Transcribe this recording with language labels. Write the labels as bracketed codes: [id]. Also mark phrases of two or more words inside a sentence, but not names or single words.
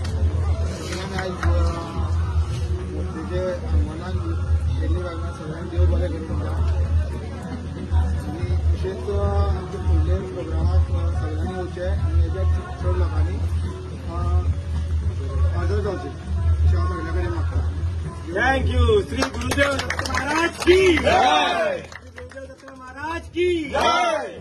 [kok] आयज मूर्तीचे मनान केल्ली कारणान सगळ्यांक देव बरें करूं म्हणटा. आनी अशेंच आमच्या फुडले प्रोग्रामाक सगळ्यांनी येवचें आनी हेज्या चड लोकांनी हजर जावचें अशें हांव सगळ्यां कडेन मागता. [en] thank you. [hi] श्री गुरुदेव दत्त महाराज की जय. श्री गुरुदेव दत्त महाराज की जय.